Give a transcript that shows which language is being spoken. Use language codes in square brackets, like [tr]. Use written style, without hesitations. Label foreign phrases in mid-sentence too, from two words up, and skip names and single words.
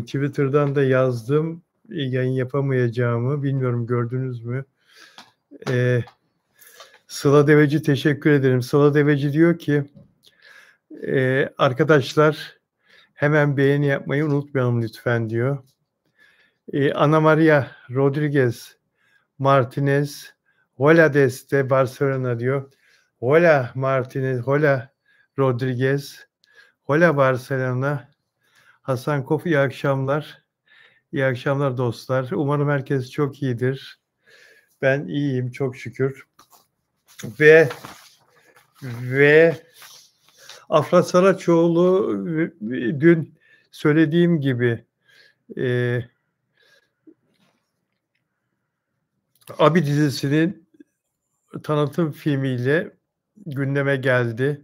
[tr] Twitter'dan da yazdım. Yayın yapamayacağımı. Bilmiyorum gördünüz mü? Sıla Deveci teşekkür ederim. Sıla Deveci diyor ki arkadaşlar hemen beğeni yapmayı unutmayalım lütfen diyor. Ana Maria Rodriguez Martinez [es] Hola desde Barcelona [tr] diyor. [es] Hola Martinez, hola Rodriguez, hola Barcelona. [tr] Hasan Kof iyi akşamlar. İyi akşamlar dostlar. Umarım herkes çok iyidir. Ben iyiyim çok şükür. Ve Afra Saraçoğlu dün söylediğim gibi Abi dizisinin tanıtım filmiyle gündeme geldi.